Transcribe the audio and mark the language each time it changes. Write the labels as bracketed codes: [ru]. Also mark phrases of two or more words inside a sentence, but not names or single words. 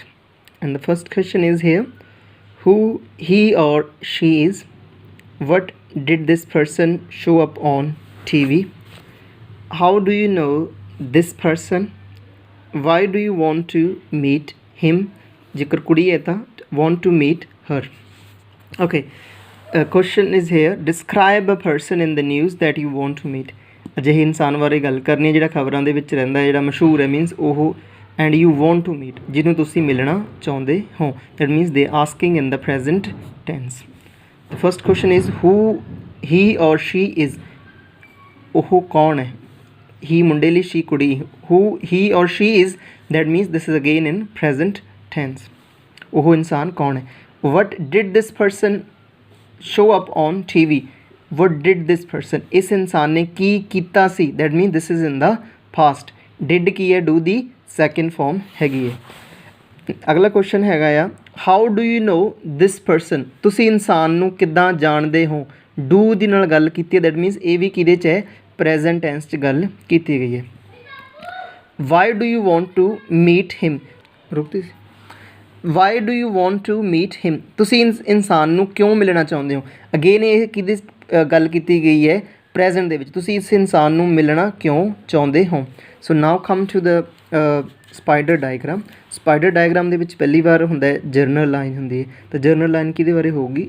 [en] And the first question is here: who he or she is, what did this person show up on TV, how do you know this person, why do you want to meet him, [pa] ਜੇਕਰ ਕੁੜੀ ਹੈ ਤਾਂ [en] want to meet her. Okay, question is here: describe a person in the news that you want to meet. [pa] ਅਜਿਹੇ ਇਨਸਾਨ ਬਾਰੇ ਗੱਲ ਕਰਨੀ ਹੈ ਜਿਹੜਾ ਖਬਰਾਂ ਦੇ ਵਿੱਚ ਰਹਿੰਦਾ ਹੈ, ਜਿਹੜਾ ਮਸ਼ਹੂਰ ਹੈ, ਮੀਨਸ ਉਹ [en] and you want to meet, [pa] ਜਿਹਨੂੰ ਤੁਸੀਂ ਮਿਲਣਾ ਚਾਹੁੰਦੇ ਹੋ. [en] that means they asking in the present tense. The first question is who he or she is. [pa] ਉਹ ਕੌਣ ਹੈ? he ਮੁੰਡੇ ਲਈ, she ਕੁੜੀ. [en] who he or she is, that means this is again in present tense. [pa] ਉਹ ਇਨਸਾਨ ਕੌਣ ਹੈ? [en] what did this person show up on TV. what did this person, [pa] ਇਸ ਇਨਸਾਨ ਨੇ ਕੀ ਕੀਤਾ ਸੀ, [en] that means this is in the past. did [pa] ਕੀ ਹੈ? do ਦੀ [en] second form [pa] ਹੈਗੀ ਹੈ. ਅਗਲਾ ਕੁਐਸਚਨ ਹੈਗਾ ਆ [en] how do you know this person. [pa] ਤੁਸੀਂ ਇਨਸਾਨ ਨੂੰ ਕਿੱਦਾਂ ਜਾਣਦੇ ਹੋ? do ਦੀ ਨਾਲ ਗੱਲ ਕੀਤੀ ਹੈ, [en] that means [pa] ਇਹ ਵੀ ਕਿਹਦੇ 'ਚ ਹੈ? [en] present tense [pa] 'ਚ ਗੱਲ ਕੀਤੀ ਗਈ ਹੈ. [en] why do you want to meet him. [pa] ਰੁਕਤੀ ਸੀ. [en] why do you want to meet him. [pa] ਤੁਸੀਂ ਇਨਸਾਨ ਨੂੰ ਕਿਉਂ ਮਿਲਣਾ ਚਾਹੁੰਦੇ ਹੋ? ਅਗੇਨ ਇਹ ਕਿਹਦੀ ਗੱਲ ਕੀਤੀ ਗਈ ਹੈ? ਪ੍ਰੈਜ਼ੈਂਟ ਦੇ ਵਿੱਚ. ਤੁਸੀਂ ਇਸ ਇਨਸਾਨ ਨੂੰ ਮਿਲਣਾ ਕਿਉਂ ਚਾਹੁੰਦੇ ਹੋ? [en] so now come to the spider diagram. spider diagram [pa] ਦੇ ਵਿੱਚ ਪਹਿਲੀ ਵਾਰ ਹੁੰਦਾ ਹੈ [en] general line [pa] ਹੁੰਦੀ ਹੈ, ਤਾਂ [en] general line [pa] ਕਿਹਦੇ ਬਾਰੇ ਹੋਊਗੀ?